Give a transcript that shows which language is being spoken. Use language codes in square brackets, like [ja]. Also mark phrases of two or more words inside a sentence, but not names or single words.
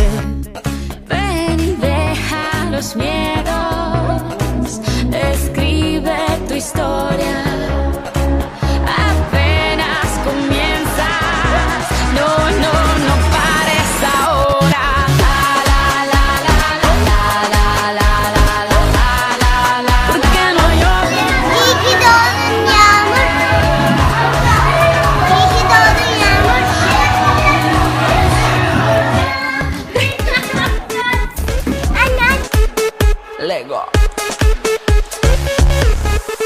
[es] Ven y deja los miedos, escribe tu historia. Apenas comienzas, no pares ahora. ¿Por qué no yo? [tr] İyi ki doğdun Yağmur. İyi ki doğdun Yağmur. Anne. Lego.